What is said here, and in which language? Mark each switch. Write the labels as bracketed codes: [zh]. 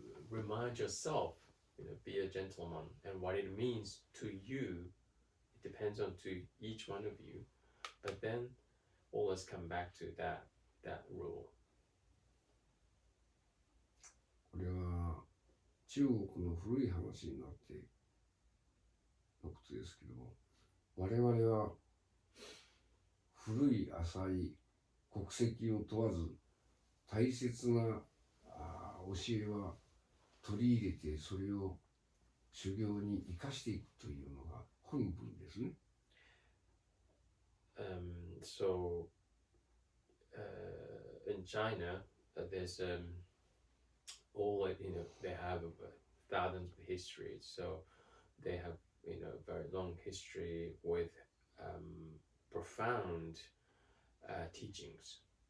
[en] remind yourself, be a gentleman, and what it means to you, it depends on to each one of you. But then always come back to that rule. [ja] これは中国の古い話になってのことですけども、我々は古い浅い国籍を問わず大切な教えは取り入れて、それを修行に生かしていくというのが本文ですね。 [en] So in China, there's all they have thousands of history. So they have very long history with profound teachings.